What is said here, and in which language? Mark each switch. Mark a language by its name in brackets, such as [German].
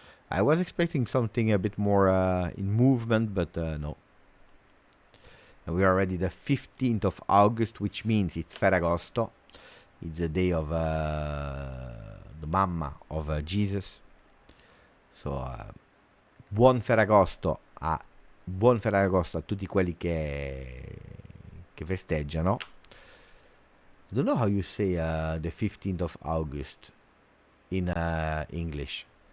[English] I was expecting something a bit more in movement, but no. And we are already the 15th of August, which means it's Ferragosto. It's the day of the Mamma of Jesus. So, [Italian] buon Ferragosto a tutti quelli che festeggiano. [English] I don't know how you say the 15th of August in English.